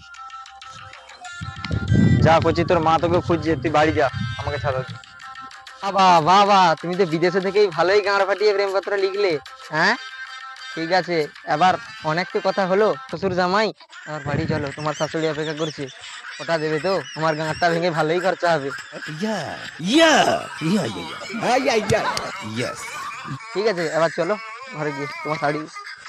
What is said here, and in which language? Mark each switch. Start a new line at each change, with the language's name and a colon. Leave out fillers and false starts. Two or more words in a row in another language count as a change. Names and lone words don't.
Bangla: যা করছি, তোর মা তোকে খুঁজছে, তুই বাড়ি যা, আমাকে ছাড়া দে। বাবা বাবা, তুমি তো বিদেশে থেকেই ভালোই গাঁড় ফাটিয়ে প্রেমপত্র লিখলে। হ্যাঁ, ঠিক আছে, এবার অনেক তো কথা হলো শ্বশুর জামাই, এবার বাড়ি চলো, তোমার শাশুড়ি অপেক্ষা করছে। ওটা দেবে তো, আমার গাঁটটা ভেঙে ভালোই খরচা হবে। या या या या या यस ঠিক আছে, এবার চলো ঘরে গিয়ে তোমার শাড়ি